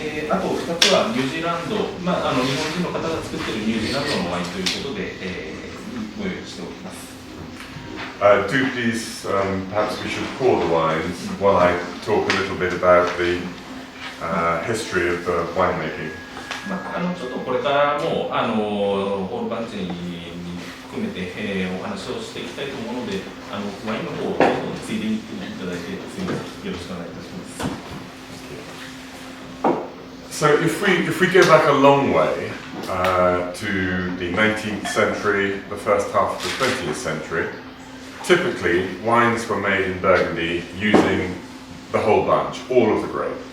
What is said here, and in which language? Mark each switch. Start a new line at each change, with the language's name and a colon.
Japanese: あと2つはニュージーランド、日本人の方が作っているニュージーランドのワインということで、ご用意しております。
English: Do please, perhaps we should pour the wines while I talk a little bit about the history of the winemaking.
Japanese: ちょっとこれからもホールバンチに含めて、お話をしていきたいと思うので、ワインの方をどんどんついでにいただいて、すみません、よろしくお願いいたします。
English: So if we go back a long way to the 19th century, the first half of the 20th century, typically wines were made in Burgundy using the whole bunch, all of the grape.